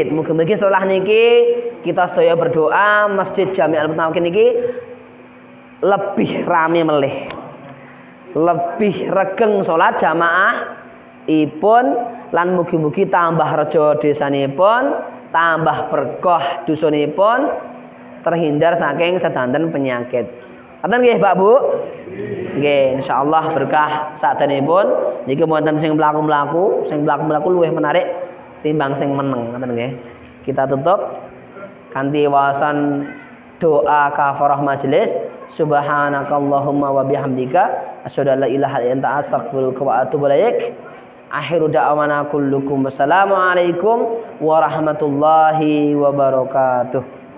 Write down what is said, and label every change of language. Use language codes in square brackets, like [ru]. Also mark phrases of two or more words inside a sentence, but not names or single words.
[jv] Mugi-mugi setelah niki kita sedaya berdoa Masjid Jami'ul Mutawakkil niki lebih rame melih, lebih regeng salat jamaah ipun, lan mugi-mugi tambah rejo desanipun, tambah berkah dusunipun, terhindar saking sedanten penyakit. Ngoten nggih Pak Bu? Nggih, insyaallah berkah sadanipun niki wonten sing mlaku-mlaku, luwih menarik timbang sing meneng, ngoten nggih. Kita tutup kanthi wawasan doa kafarah majelis. [ar] سبحانك اللهم وبحمدك أشهد أن لا إله إلا أنت أستغفرك وأتوب إليك. آخر دعوانا كلكم والسلام عليكم ورحمة الله وبركاته.